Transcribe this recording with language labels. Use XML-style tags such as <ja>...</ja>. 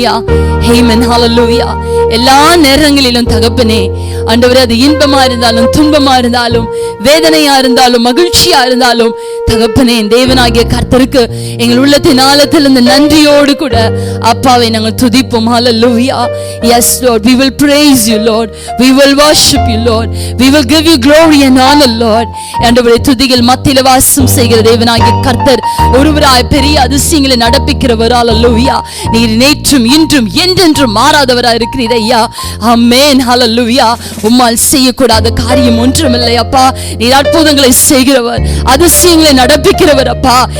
<ta>யா ஆமென், ஹalleluya. எல்லா நேரங்களிலும் தகப்பனே ஆண்டவரே, அது இன்பமா இருந்தாலும் துன்பமா இருந்தாலும் வேதனையா இருந்தாலும் மகிழ்ச்சியா இருந்தாலும் தகப்பனே, தேவனாகிய கர்த்தருக்கு எங்கள் உள்ளத்தின் ஆழத்திலிருந்து நன்றியோடு கூட அப்பாவை நாங்கள் துதிப்போம். ஹalleluya.</ta> <en>Yes Lord, we will praise you Lord, we will worship you Lord, we will give you glory and honor Lord.</en> <ta>ஆண்டவரே, துதிகள் மத்தியில வாசம் செய்கிற தேவனாகிய கர்த்தர் ஒருவராய் பெரிய அதிசயங்களை நடப்பிக்கிறவர். ஹalleluya. நீர் நேற்றும் இன்றும் என்றென்றும் மாறாதவராய் இருக்கிறீர் ஐயா. ஆமென், ஹalleluya. உம்மால் செய்யக்கூடாத காரியம் ஒன்றுமில்லை அப்பா. நீர் அற்புதங்களை செய்கிறவர், அதிசயங்களை நடப்பிக்கிறவர் அப்பா.</ta>